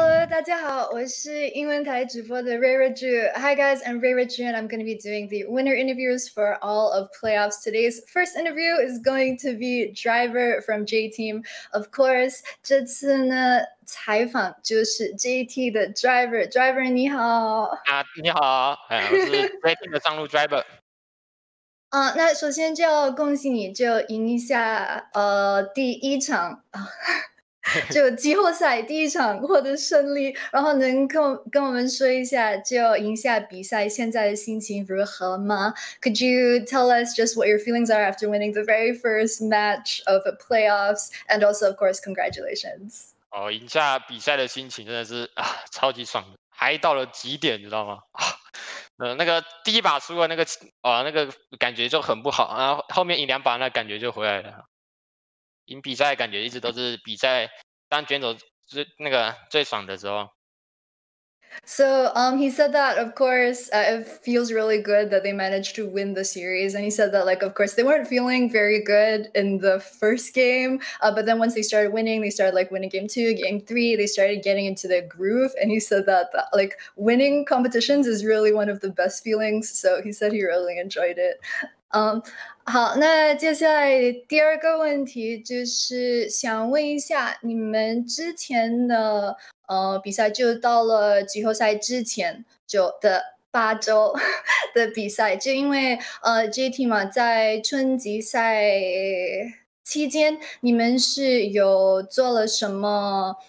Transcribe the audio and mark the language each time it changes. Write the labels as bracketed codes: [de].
[zh] 大家好，我是英文台直播的 Reirachuu. [en] Hi guys, I'm Reirachuu and I'm going to be doing the winner interviews for all of playoffs. Today's first interview is going to be Driver from J Team. Of course, [zh] 这次呢采访就是 JT 的 Driver 你好。你好，我是 JT 的上路 Driver。那首先就要恭喜你，就赢一下第一场就季后赛第一场获得胜利，然后能跟我们说一下，就赢下比赛现在的心情如何吗？ [en] Could you tell us just what your feelings are after winning the very first match of the playoffs, and also of course congratulations. [zh] 赢下比赛的心情真的是超级爽的，嗨到了极点，你知道吗？那个第一把输了那个感觉就很不好，然后后面赢2把那感觉就回来了。赢比赛感觉一直都是比赛当选手最爽的时候。 [en] So he said that, of course, it feels really good that they managed to win the series. And he said that, like, of course, they weren't feeling very good in the first game. But then once they started winning, they started, like, winning game 2, game 3. They started getting into the groove. And he said that, like, winning competitions is really one of the best feelings. So he said he really enjoyed it. [zh] 好，那接下来第二个问题就是想问一下，你们之前的比赛就到了季后赛之前的8周的比赛，就因为JT 嘛，在春季赛期间，你们是有做了什么？